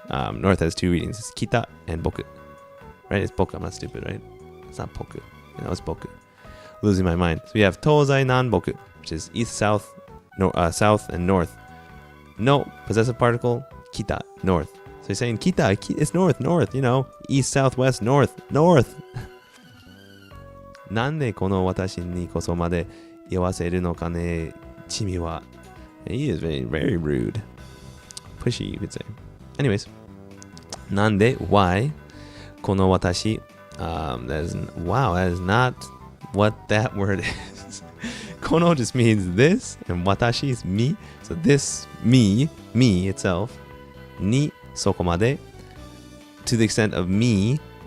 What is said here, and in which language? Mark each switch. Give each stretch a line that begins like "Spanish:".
English: North has two readings. It's kita and boku. Right? It's boku. I'm not stupid, right? It's not poku. You know, it's boku. Losing my mind. So we have
Japanese: tozai nanboku,
English: which is east, south, south, and north. No possessive particle. Kita, north. So he's saying kita, it's north, north. You know, east, south, west, north, north.
Japanese: なんでこの私にこそまで言わせるのかね、君は.
English: He is very, very rude. Pushy, you could say. Anyways, なんで why この私 that is not what that word is. この just means this, and watashi is me. So this me itself, にそこまで to the extent of me.